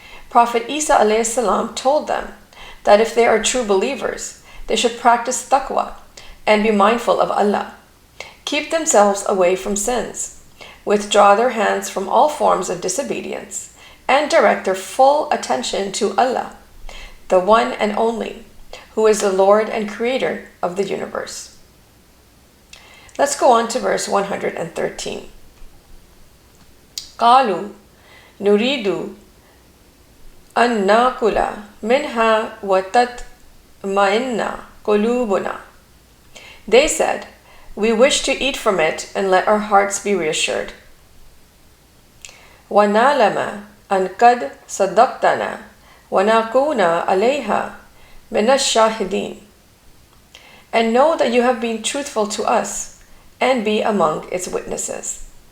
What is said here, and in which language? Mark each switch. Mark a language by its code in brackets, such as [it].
[en] Prophet Isa alayhi salam told them that if they are true believers, they should practice taqwa and be mindful of Allah, keep themselves away from sins, withdraw their hands from all forms of disobedience, and direct their full attention to Allah, the one and only, who is the Lord and Creator of the universe. Let's go on to verse 113. [ar] قالوا نريد أن نأكل منها وتطمئن قلوبنا. [en] They said, we wish to eat from it and let our hearts be reassured. [ar] وَنَعْلَمَ أَنْ قَدْ صَدَّقْتَنَا وَنَكُونَ عَلَيْهَا مِنَ الشَّاهِدِينَ. [en] And know that you have been truthful to us and be among its witnesses.